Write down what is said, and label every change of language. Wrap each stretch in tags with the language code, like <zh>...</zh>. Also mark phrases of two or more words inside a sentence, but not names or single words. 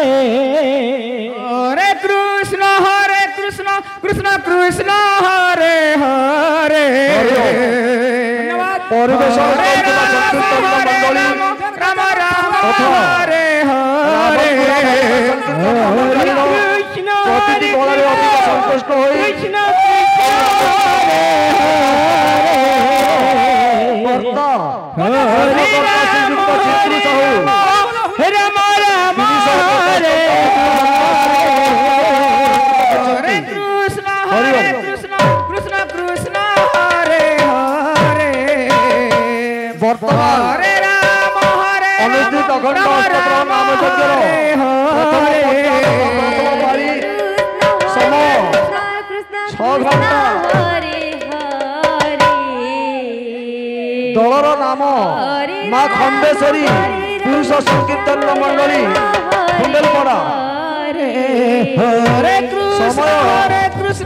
<sa>हरे कृष्ण कृष्ण कृष्ण हरे हरे</sa> <or>ପରିବେଷଣ କରୁଥିବା ସଂକୀର୍ତ୍ତନ ମଣ୍ଡଳୀ</or> <sa>राम राम</sa> <or>अथवा</or> <sa>हरे हरे कृष्ण</sa> <or>ପ୍ରତିଟି ବଳରେ ଅଧିକ ସନ୍ତୁଷ୍ଟ ହୋଇ</or> <sa>कृष्ण हरे</sa> <or>କର୍ତ୍ତା</or> <sa>हरे</sa> <or>କର୍ତ୍ତା ଶ୍ରୀଯୁକ୍ତ ଚିତ୍ରୁ ସାହୁ</or> <sa>राम राम हरे हरे कृष्ण कृष्ण कृष्ण हरे हरे</sa> <or>ବର୍ତ୍ତମାନ</or> <sa>हरे राम</sa> <or>ଅନୁଷ୍ଠିତ ଅଖଣ୍ଡ ଅଷ୍ଟପ୍ରହର ନାମ ଯଜ୍ଞର ପ୍ରଥମ ପାଳି ঘন্টা</or> <sa>হরে হরে</sa> <or>ଦଳର ନାମ ମା ଖଣ୍ଡେଶ୍ୱରୀ ପୁରୁଷ ସଂକୀର୍ତ୍ତନ ମଣ୍ଡଳୀ କୁଣ୍ଡଳପଡ଼ା</or> <sa>হরে কৃষ্ণ</sa> <or>সময়</or> <sa>হরে কৃষ্ণ</sa>